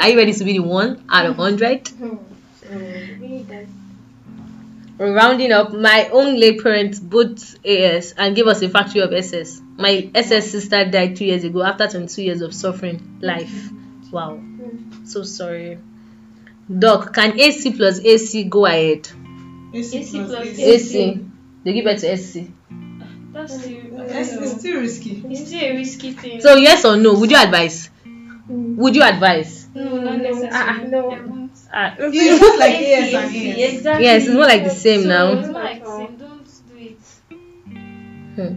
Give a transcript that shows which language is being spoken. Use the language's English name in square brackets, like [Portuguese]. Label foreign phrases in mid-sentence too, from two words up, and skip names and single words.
[English] Are you ready to be the 1 out of 100? Rounding up, my own late parents both AS and gave us a factory of SS. My SS sister died 2 years ago after 22 years of suffering life. Wow. So sorry. Doc, can AC plus AC go ahead? AC AC plus plus AC. AC. They give birth to SC. That's still, It's still risky. it's still a risky thing. So yes or no? Would you advise? Would you advise? no, not necessarily. No. I won't. It's not like AS and AC, AS. exactly. Yes, it's more like the same So now. it's more like the same. Don't do it.